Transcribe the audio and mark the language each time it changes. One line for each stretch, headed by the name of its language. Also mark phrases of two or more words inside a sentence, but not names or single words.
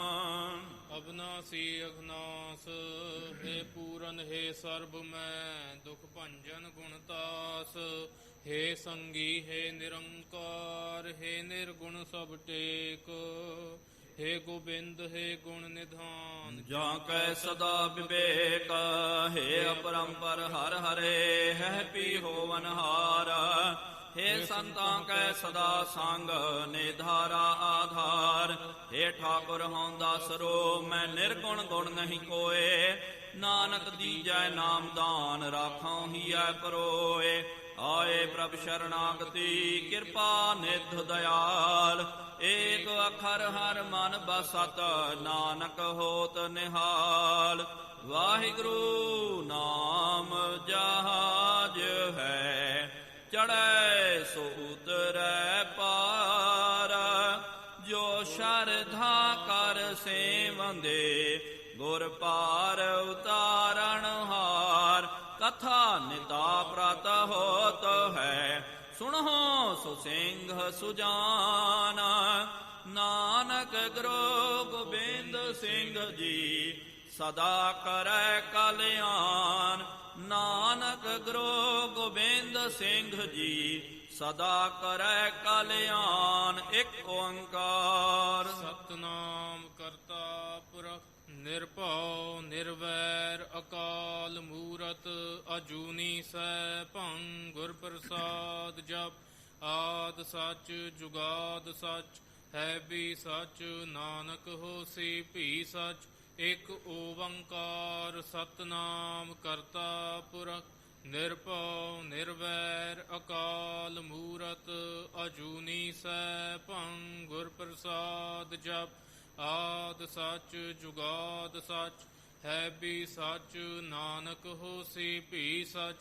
Punjabi: ਅਬਨਾਸੀ ਅਘਨਾਸ ਹੈ ਪੂਰਨ ਹੈ ਸਰਬ ਮੈਂ ਦੁਖ ਭੰਜਨ ਗੁਣਤਾਸ ਹੈ ਸੰਗੀ ਹੈ ਨਿਰੰਕਾਰ ਹੈ ਨਿਰਗੁਣ ਸਭ ਟੇਕ ਹੈ ਗੋਬਿੰਦ ਹੈ ਗੁਣ ਨਿਧਾਨ ਜਾਂ ਕੈ ਸਦਾ ਵਿਵੇਕ ਹੈ ਅਪਰੰਪਰ ਹਰ ਹਰੇ ਹੈ ਪੀ ਹੋਵਨ ਹਾਰ ਹੇ ਸੰਤਾਂ ਕੈ ਸਦਾ ਸੰਗ ਨਿਧਾਰਾ ਆਧਾਰ ਹੇ ਠਾਕੁਰ ਹੋਂਦਾ ਸਰੋ ਮੈਂ ਨਿਰਗੁਣ ਗੁਣ ਨਹੀਂ ਕੋਇ ਨਾਨਕ ਦੀਜੈ ਨਾਮ ਦਾਨ ਰਾਖੋਂ ਹੀਆ ਪਰੋਏ ਆਏ ਪ੍ਰਭ ਸ਼ਰਣਾਗਤਿ ਕ੍ਰਿਪਾ ਨਿਧ ਦਇਆਲ ਏਕ ਅਖਰ ਹਰ ਮਨ ਬਸਤ ਨਾਨਕ ਹੋਤ ਨਿਹਾਲ ਵਾਹਿਗੁਰੂ ਨਾਮ ਜਹਾਜ਼ ਹੈ ਚੜ੍ਹੈ ਸੋ ਉਤਰੈ ਪਾਰ ਜੋ ਸ਼ਰਧਾ ਕਰ ਸੇਵੰਦੇ ਗੁਰ ਪਾਰ ਉਤਾਰਣ ਹਾਰ ਕਥਾ ਨਿਤਾ ਪ੍ਰਤ ਹੋਤ ਹੈ ਸੁਨਹੋ ਸੋ ਸਿੰਘ ਸੁਜਾਨ ਨਾਨਕ ਗੁਰੂ ਗੋਬਿੰਦ ਸਿੰਘ ਜੀ ਸਦਾ ਕਰੈ ਕਲਿਆਣ ਨਾਨਕ ਗੁਰੂ ਗੋਬਿੰਦ ਸਿੰਘ ਜੀ ਸਦਾ ਕਰੈ ਕਲਿਆਣ। ਏਕ ਓਅੰਕਾਰ ਸਤਨਾਮ ਕਰਤਾ ਪੁਰਖ ਨਿਰਭਉ ਨਿਰਵੈਰ ਅਕਾਲ ਮੂਰਤ ਅਜੂਨੀ ਸੈਭੰ ਗੁਰ ਪ੍ਰਸਾਦ ਜਪ ਆਦ ਸੱਚ ਜੁਗਾਦ ਸੱਚ ਹੈ ਵੀ ਸੱਚ ਨਾਨਕ ਹੋਸੀ ਭੀ ਸੱਚ ਇਕ ਓੰਕਾਰ ਸਤਨਾਮ ਕਰਤਾ ਪੁਰਖ ਨਿਰਭਉ ਨਿਰਵੈਰ ਅਕਾਲ ਮੂਰਤ ਅਜੂਨੀ ਸੈਭੰ ਗੁਰ ਪ੍ਰਸਾਦ ਜਪ ਆਦ ਸੱਚ ਜੁਗਾਦ ਸੱਚ ਹੈ ਵੀ ਸੱਚ, ਨਾਨਕ ਹੋਸੀ ਭੀ ਸੱਚ।